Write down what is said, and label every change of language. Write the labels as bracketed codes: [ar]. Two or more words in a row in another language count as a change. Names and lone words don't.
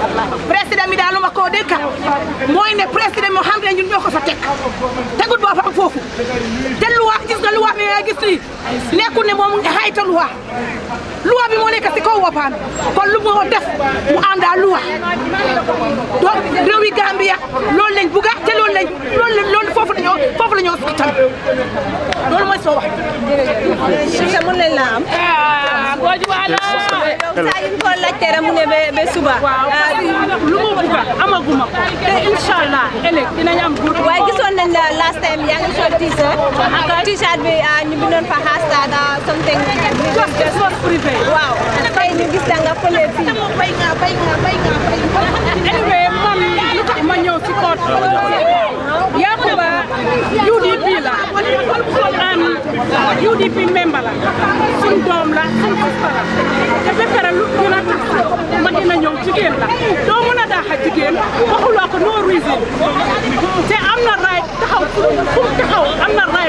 [wo] président bi daal lu ma koo dégg mooy ne président moo xam ne ñun ñoo ko fa teg tegut boppam foofu te loi gis nga loi bi nga gis nii nekkul ne moom nga xayta loi bi moo nekk si kaw boppam kon lu moo def mu àndaa loi donc réewi Gambia loolu lañ buga te loolu foofu la ñoo sax tam loolu mooy soo wax. jërëjëf mën nañ laa am. saa yu ñu ko laajte rek mu ne ba suba. lu mu buga amaguma ko te inshallah ëllëg dinañ am gudd. waaye gisoon nañ la [en] last time [wo] yaa ngi sol t-shirt bi ñu bindoon fa [en] hashtag something. [wo] waaw tey ñu gis nga fële fii. anyway man lu tax ma ñëw ci court Yakuma UDP la [en] and UDP member [wo] la suñ doom la suñ sista la te ba pare lu ñu la tax ma dina ñëw jigéen la doo mën a daaxa jigéen waxuloo ko [en] no reason [wo] te am na right taxaw fu mu taxaw am na right